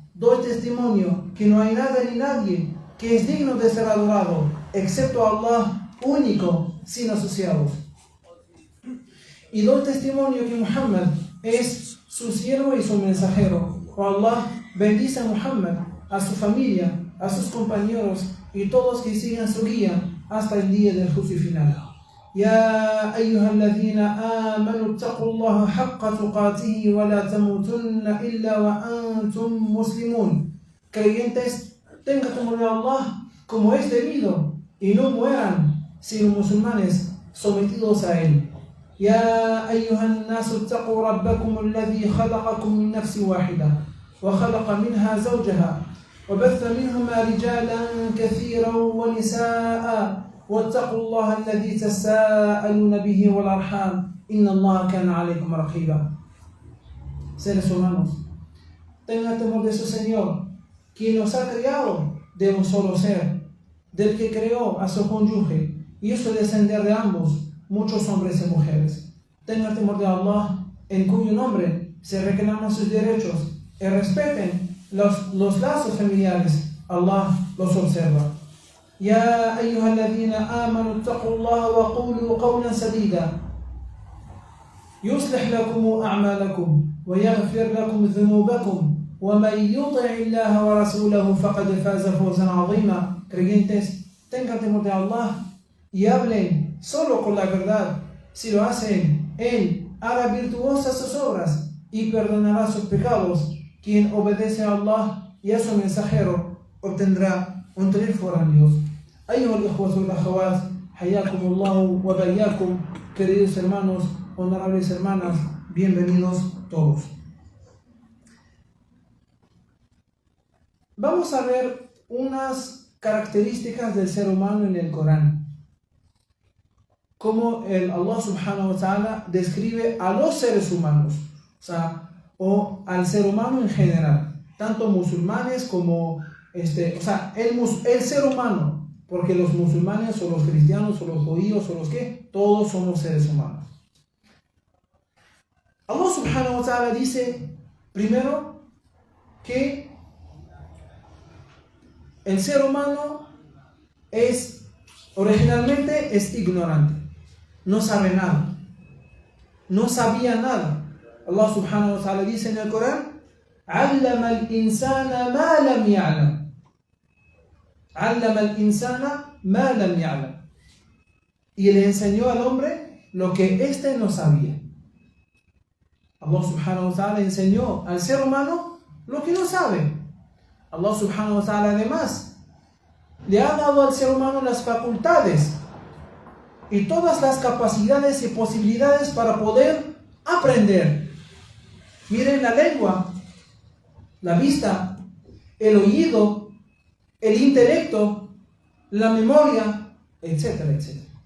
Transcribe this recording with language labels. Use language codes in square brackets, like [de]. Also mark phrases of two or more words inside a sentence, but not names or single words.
[es] Doy testimonio que no hay nada ni nadie que es digno de ser adorado, excepto Allah, único, sin asociados. Y doy testimonio que Muhammad es su siervo y su mensajero. Oh Allah, bendice a Muhammad, a su familia, a sus compañeros y todos que sigan su guía hasta el día del juicio final. [ar] يا أيها الذين آمنوا اتقوا الله حق تقاته ولا تموتن إلا وأنتم مسلمون. [es] Creyentes, tengan temor de Allah como es debido y no mueran sino musulmanes sometidos a él. [ar] يا أيها الناس اتقوا ربكم الذي خلقكم من نفس واحدة وخلق منها زوجها وبث منهما رجالا كثيرا ونساء واتقوا الله الذي تساءلون به والأرحام إن الله كان عليكم رقيبا. [es] Seres humanos, tengan temor de su Señor, quien nos ha creado de un solo ser, del que creó a su cónyuge y hizo descender de ambos muchos hombres y mujeres. Tengan temor de Allah, en cuyo nombre se reclaman sus derechos, y respeten los lazos familiares. Allah los observa. [ar] يا أيها الذين آمنوا اتقوا الله وقولوا قولا سديدا يصلح لكم أعمالكم ويغفر لكم ذنوبكم ومن يطع الله ورسوله فقد فاز فوزا عظيما. [es] Creyentes, tengan temor de Allah y hablen solo con la verdad. Si lo hacen, Él hará virtuosas sus obras y perdonará sus pecados. Quien obedece a Allah y a su mensajero obtendrá un triunfo grandioso. [ar] أيها الإخوة والأخوات حياكم الله وبياكم. [es] Queridos hermanos, honorables hermanas, bienvenidos todos. Vamos a ver unas características del ser humano en el Corán. Cómo Allah [ar] سبحانه وتعالى [es] describe a los seres humanos, o al ser humano en general, tanto musulmanes como el ser humano, porque los musulmanes o los cristianos o los judíos o los que, todos somos seres humanos. Allah [ar] سبحانه وتعالى [es] dice primero que el ser humano originalmente es ignorante, no sabe nada, no sabía nada. Allah [ar] سبحانه وتعالى [es] dice en el Corán: [ar] علم الإنسان ما لم يعلم. علم الإنسان ما لم يعلم. [es] Y le enseñó al hombre lo que éste no sabía. Allah [ar] سبحانه وتعالى [es] enseñó al ser humano lo que no sabe. Allah [ar] سبحانه وتعالى [es] además le ha dado al ser humano las facultades y todas las capacidades y posibilidades para poder aprender. Miren la lengua, la vista, el oído, el intelecto, la memoria, etcétera, etcétera.